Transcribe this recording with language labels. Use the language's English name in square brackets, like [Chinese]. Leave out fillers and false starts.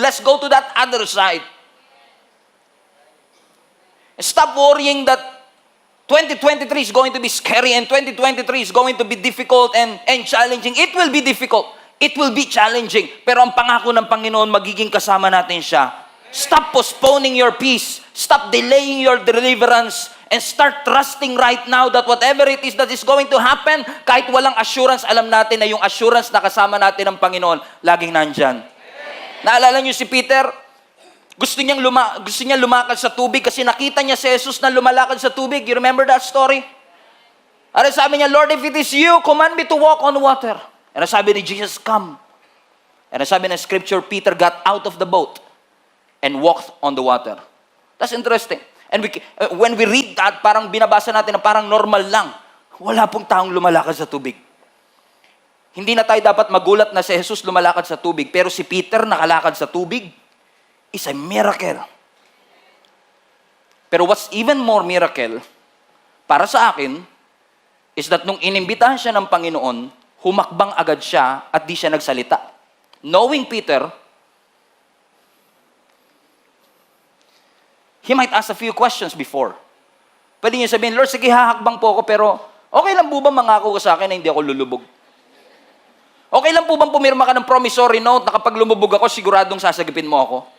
[English] Let's go to that other side. Stop worrying that 2023 is going to be scary and 2023 is going to be difficult and challenging. It will be difficult. It will be challenging. [Filipino] Pero ang pangako ng Panginoon, magiging kasama natin siya. [English] Stop postponing your peace. Stop delaying your deliverance. And start trusting right now that whatever it is that is going to happen, [Filipino] kahit walang assurance, alam natin na yung assurance na kasama natin ng Panginoon, laging nandyan. Naalala niyo si Peter? Gusto niya lumakad sa tubig kasi nakita niya si Jesus na lumalakad sa tubig. [English] You remember that story? [Filipino] At sabi niya, [English] Lord, if it is you, command me to walk on water. And [Filipino] sabi ni [English] Jesus, come. And [Filipino] sabi ng [English] scripture, Peter got out of the boat and walked on the water. That's interesting. And when we read that, [Filipino] parang binabasa natin na parang normal lang. Wala pong taong lumalakad sa tubig. Hindi na tayo dapat magulat na si Jesus lumalakad sa tubig. Pero si Peter nakalakad sa tubig [English] is a miracle. [Filipino] Pero [English] what's even more miracle, [Filipino] para sa akin, [English] is that [Filipino] nung inimbitahan siya ng Panginoon, humakbang agad siya at di siya nagsalita. [English] Knowing Peter, he might ask a few questions before. [Filipino] Pwede niya sabihin, Lord, sige, hahakbang po ako, pero okay lang po ba mangako ka sa akin na hindi ako lulubog? Okay lang po bang pumirma ka ng promissory note na kapag lumubog ako, siguradong sasagipin mo ako?